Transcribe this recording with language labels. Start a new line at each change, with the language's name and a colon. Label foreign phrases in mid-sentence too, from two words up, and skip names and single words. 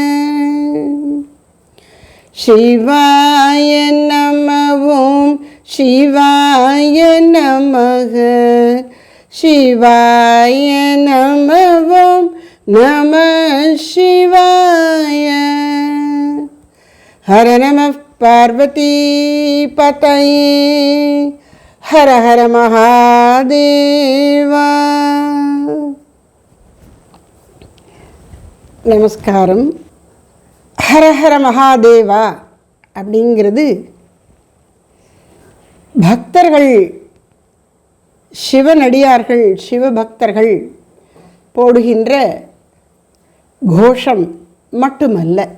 Sanskrit: शिवाय नमः ओम शिवाय नमः शिवाय नमः ओम नमः शिवाय। हर नमः पार्वती पतये हर हर महादेव।
Tamil: நமஸ்காரம்.
Sanskrit: हर हर महादेव
Tamil: அப்படிங்கிறது பக்தர்கள், சிவனடியார்கள், சிவபக்தர்கள் போடுகின்ற கோஷம் மட்டுமல்ல,